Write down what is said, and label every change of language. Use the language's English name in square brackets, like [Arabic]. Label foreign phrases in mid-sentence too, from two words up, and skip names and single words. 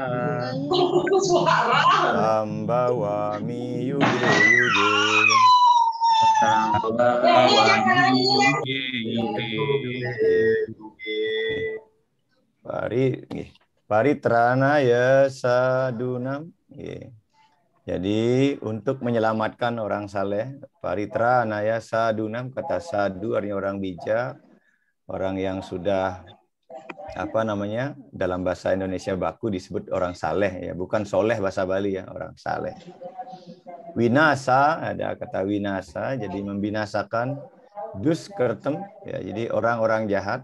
[Sanskrit] Tambawami yuge yuge. Tambawami yuge yuge. Paritranaya sadunam. [Indonesian] Jadi untuk menyelamatkan orang saleh, [Sanskrit] paritranaya sadunam, [Indonesian] kata sadu artinya orang bijak, orang yang sudah dalam bahasa Indonesia baku disebut orang saleh ya, bukan soleh bahasa Bali ya, orang saleh. Winasa, ada kata winasa, jadi membinasakan Duskertem, ya, jadi orang-orang jahat.